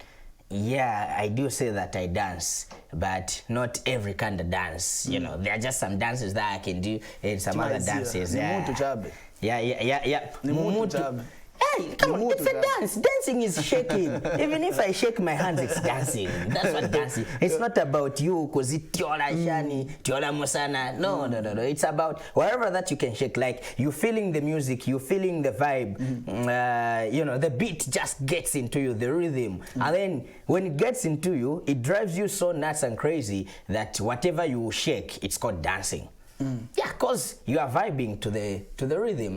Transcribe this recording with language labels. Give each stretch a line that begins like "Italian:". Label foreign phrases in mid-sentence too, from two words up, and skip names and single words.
English: Yeah, I do say that I dance, but not every kind of dance. You know, there are just some dances that I can do and some other dances. Yeah. Hey, come on, it's a dance. Dancing is shaking. Even if I shake my hands, it's dancing. That's what dancing. It's not about you, because it's
Bemba: tiola shani, tiola musana.
English: No. It's about wherever that you can shake. Like you feeling the music, you feeling the vibe. You know, the beat just gets into you, the rhythm, and then when it gets into you, it drives you so nuts and crazy that whatever you shake, it's called dancing. Yeah, because you are vibing to the rhythm.